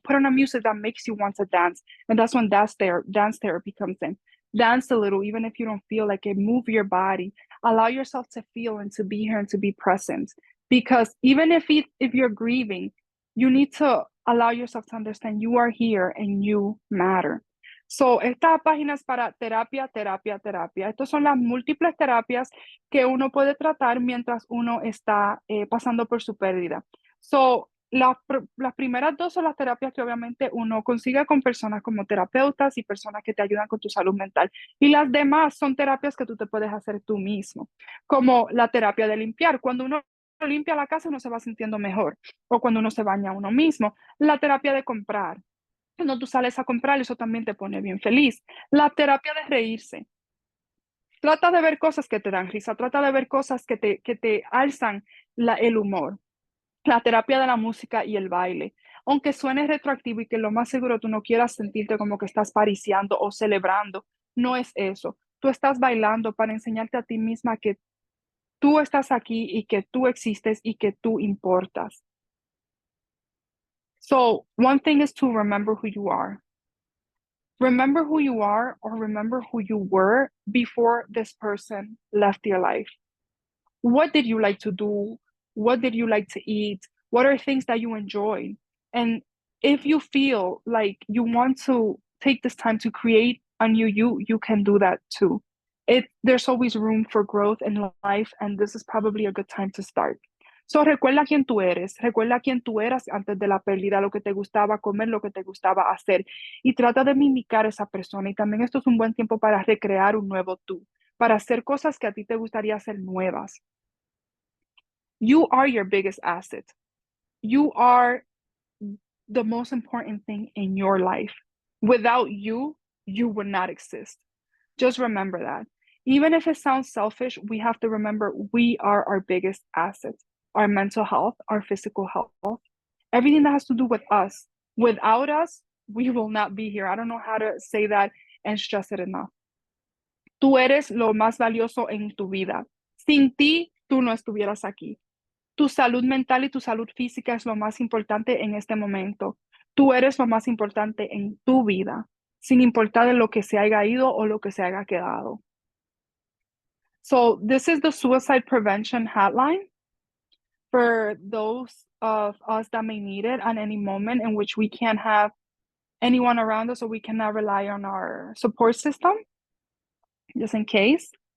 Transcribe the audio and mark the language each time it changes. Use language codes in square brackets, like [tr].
[en] Put on a music that makes you want to dance. And that's when dance therapy comes in. Dance a little, even if you don't feel like it. Move your body. Allow yourself to feel and to be here and to be present. Because even if you're grieving, you need to allow yourself to understand you are here and you matter. [es] So, estas páginas para terapia. Estas son las múltiples terapias que uno puede tratar mientras uno está pasando por su pérdida. So, las primeras dos son las terapias que obviamente uno consigue con personas como terapeutas y personas que te ayudan con tu salud mental. Y las demás son terapias que tú te puedes hacer tú mismo, como la terapia de limpiar. Cuando uno limpia la casa, uno se va sintiendo mejor. O cuando uno se baña uno mismo. La terapia de comprar. Cuando tú sales a comprar, eso también te pone bien feliz. La terapia de reírse. Trata de ver cosas que te dan risa, trata de ver cosas que te alzan el humor. La terapia de la música y el baile. Aunque suene retroactivo y que lo más seguro tú no quieras sentirte como que estás pariciando o celebrando, no es eso. Tú estás bailando para enseñarte a ti misma que tú estás aquí y que tú existes y que tú importas. [en] So, one thing is to remember who you are. Remember who you are or remember who you were before this person left your life. What did you like to do? What did you like to eat? What are things that you enjoy? And if you feel like you want to take this time to create a new you can do that too. There's always room for growth in life, and this is probably a good time to start. [es] So, recuerda quién tú eres, recuerda quién tú eras antes de la pérdida, lo que te gustaba comer, lo que te gustaba hacer, y trata de mimicar a esa persona. Y también esto es un buen tiempo para recrear un nuevo tú, para hacer cosas que a ti te gustaría hacer nuevas. [en] You are your biggest asset. You are the most important thing in your life. Without you, you would not exist. Just remember that. Even if it sounds selfish, we have to remember we are our biggest asset. Our mental health, our physical health, everything that has to do with us. Without us, we will not be here. I don't know how to say that and stress it enough. [es] Tú eres lo más valioso en tu vida. Sin ti, tú no estuvieras aquí. Tu salud mental y tu salud física es lo más importante en este momento. Tú eres lo más importante en tu vida, sin importar de lo que se haya ido o lo que se haya quedado. [en] So this is the suicide prevention hotline for those of us that may need it at any moment in which we can't have anyone around us or we cannot rely on our support system, just in case.